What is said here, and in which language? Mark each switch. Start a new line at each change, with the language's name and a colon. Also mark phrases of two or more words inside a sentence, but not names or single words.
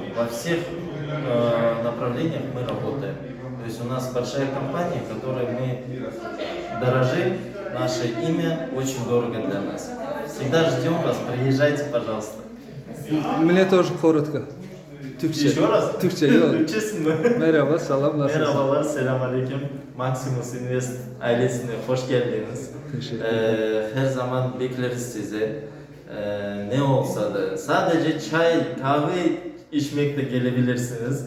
Russian: Во всех направлениях мы работаем. То есть у нас большая компания, которой мы дорожим, наше имя очень дорого для нас. Всегда ждем вас, приезжайте, пожалуйста. Мне тоже коротко. Türkçe. Еще раз?
Turkish: Türkçe yok. Türkçesi mi? Merhaba, salam, nasılsın? Merhabalar, selamünaleyküm. Maximus Invest ailesine hoş geldiniz. Teşekkür Her zaman bekleriz sizi. Ne olsa da sadece çay, kahve içmekle gelebilirsiniz.